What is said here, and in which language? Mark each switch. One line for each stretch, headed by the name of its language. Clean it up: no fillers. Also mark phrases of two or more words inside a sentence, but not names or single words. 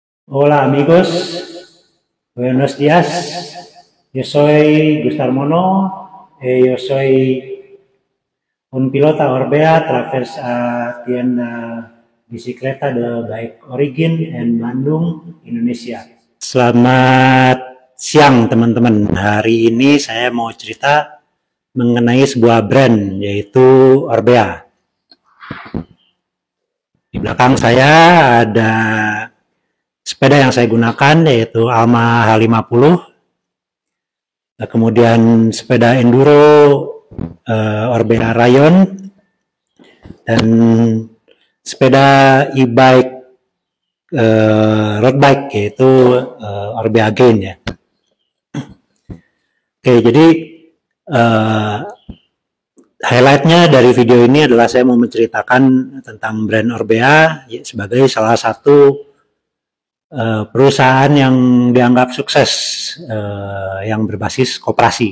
Spanish: Hola amigos, buenos días. Yo soy Gustavo Mono, yo soy un pilota Orbea traversa tienda bicicleta de Bike Origin in Bandung, Indonesia.
Indonesian: Selamat siang teman-teman. Hari ini saya mau cerita mengenai sebuah brand yaitu Orbea. Di belakang saya ada sepeda yang saya gunakan yaitu Alma H50, kemudian sepeda enduro Orbea Rayon, dan sepeda
English: e-bike road bike
Indonesian: yaitu Orbea Gain ya. Oke, jadi highlightnya dari video ini adalah saya mau menceritakan tentang brand Orbea sebagai salah satu perusahaan yang dianggap sukses yang berbasis koperasi.